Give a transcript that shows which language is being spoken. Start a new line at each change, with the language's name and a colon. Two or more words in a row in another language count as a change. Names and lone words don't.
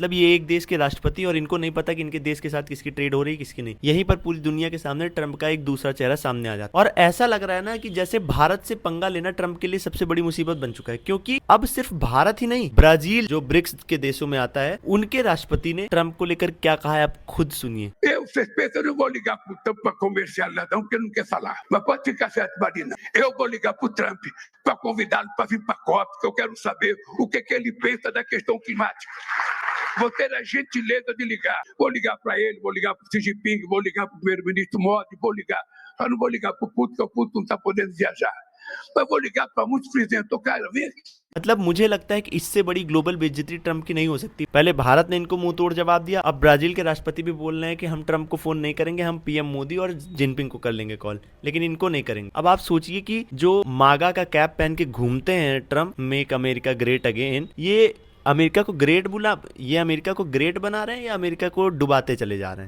Hindi: मतलब ये एक देश के राष्ट्रपति और इनको नहीं पता कि इनके देश के साथ किसकी ट्रेड हो रही है किसकी नहीं। यहीं पर पूरी दुनिया के सामने ट्रंप का एक दूसरा चेहरा सामने आ जाता है और ऐसा लग रहा है ना कि जैसे भारत से पंगा लेना ट्रंप के लिए सबसे बड़ी मुसीबत बन चुका है, क्योंकि अब सिर्फ भारत ही नहीं, ब्राजील जो ब्रिक्स के देशों में आता है उनके राष्ट्रपति ने ट्रंप को लेकर क्या कहा है आप खुद सुनिए।
Portuguese: Vocês pensam, eu não vou ligar pro Trump para comercial não, porque eu não quero falar. Mas pode ficar certo, Marina. Eu vou ligar pro Trump para convidá-lo para vir para a COP, porque eu quero saber o que ele pensa da questão climática. Vou ter a gentileza de ligar. Vou ligar para ele, vou ligar pro Xi Jinping, vou ligar pro primeiro-ministro Modi, vou ligar. Eu não vou ligar pro Putin, porque o Putin não está podendo viajar. Mas vou ligar para muitos presidentes. Eu quero ver.
Hindi: मतलब मुझे लगता है कि इससे बड़ी ग्लोबल बेइज्जती ट्रंप की नहीं हो सकती। पहले भारत ने इनको मुंह तोड़ जवाब दिया, अब ब्राजील के राष्ट्रपति भी बोल रहे हैं कि हम ट्रंप को फोन नहीं करेंगे, हम पीएम मोदी और जिनपिंग को कर लेंगे कॉल, लेकिन इनको नहीं करेंगे। अब आप सोचिए कि जो मागा का कैप पहन के घूमते हैं ट्रंप,
English: Make America Great Again,
Hindi: ये अमेरिका को ग्रेट बना रहे हैं या अमेरिका को डुबाते चले जा रहे हैं।